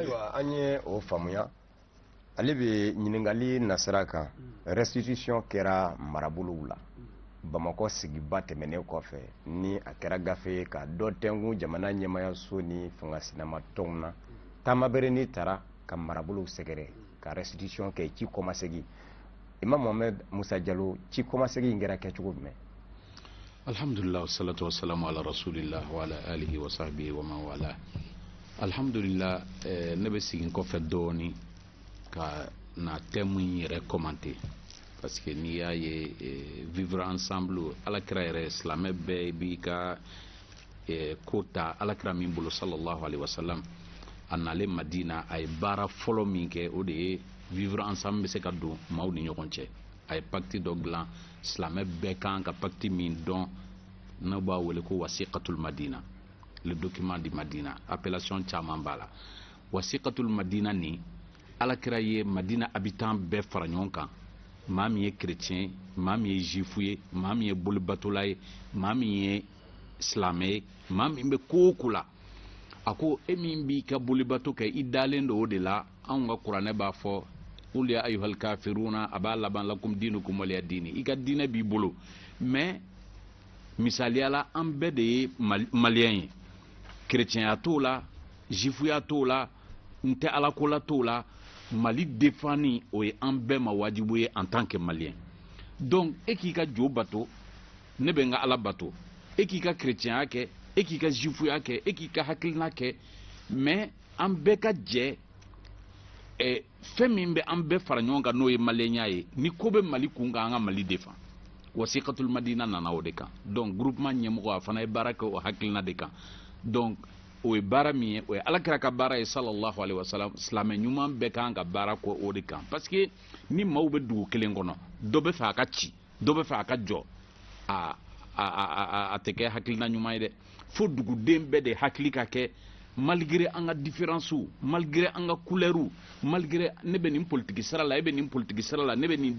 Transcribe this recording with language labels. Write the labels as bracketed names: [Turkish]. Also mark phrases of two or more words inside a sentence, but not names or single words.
[Bambara] ayiwa an ye o faamuya ale bɛ ɲininkali nasira kan restitution kɛra marabolow la Bamakɔ sigiba tɛmɛnen kɔfɛ ni a kɛra gafe ye ka dɔ tɛngun jamana ɲɛmayaso ni fangasinama tɔnw na taama bere n'i taara ka marabolow sɛgɛrɛ ka restitution kɛ ci kɔmasegi Imam Mohamed Musa Jalo ci kɔmasegi in kɛra kɛcogo jumɛn? [Arabic] الحمد لله والصلاة والسلام على رسول الله وعلى آله وصحبه ومن والاه. [Bambara] Alhamdulillah ne bɛ sigin kɔfɛ dɔɔni ka na thème in yɛrɛ commenter [French] parce que [Bambara] n'i y'a ye [French] vivre ensemble [Bambara] alakira yɛrɛ silamɛ bɛɛ b'i ka ko ta alakira min bolo [Arabic] صلى الله عليه وسلم [Bambara] a nalen Madina a ye baara fɔlɔ min kɛ o de ye [French] vivre ensemble [Bambara] bɛ se ka don maaw ni ɲɔgɔn cɛ a ye pacte dɔ dilan silamɛ bɛɛ kan ka pacte min dɔn n'o b'a wele ko wasiqatul Madina [French] le document di Madina [Bambara] appellation caman b'a la wasiqatul Madina ni alakira ye Madina habitant bɛɛ fara ɲɔgɔn kan maa min ye chrétien maa min ye juif ye maa min ye bolibatola ye maa min ye silamɛ ye maa min bɛ ko o ko la a ko e min b'i ka bolibato kɛ i dalen do o de la anw ka kuranɛ b'a fɔ [Arabic] قل يا أيها الكافرون [Bambara] a b'a laban [Arabic] لكم دينكم ولي دين [Bambara] i ka diinɛ b'i bolo mais misaliya la an bɛɛ de ye maliyɛn ye chrétienya t'o la juifuya t'o la n tɛ alakola t'o la Mali défani o ye an bɛɛ ma wajibu ye [French] en tant que malien [Bambara] donc e k'i ka jo bato ne bɛ n ka ala bato e k'i ka chrétienya kɛ e k'i ka juifuya kɛ e k'i ka hakilina kɛ mais an bɛɛ ka jɛ fɛn min bɛ an bɛɛ fara ɲɔgɔn kan n'o ye maliɲɛnya ye ni ko bɛ Mali kun kan an ka Mali défend wasiqatul Madina nana o de kan donc groupement ɲɛmɔgɔ a fana ye baara kɛ o hakilina de kan donc o ye baara min ye o ye alakira ka baara ye [Arabic] صلى الله عليه وسلم [Bambara] silamɛ ɲuman bɛɛ kan ka baara kɛ o de kan [French] parce que [Bambara] ni maaw bɛ dugu kelen kɔnɔ dɔ bɛ fɛ a ka ci dɔ bɛ fɛ a ka jɔ a tɛ kɛ hakilina ɲuman ye dɛ fo duguden bɛɛ de hakili ka kɛ malgré an ka différence malgré an ka couleur malgré ne bɛ nin politique sira la e bɛ nin politique sira la ne bɛ nin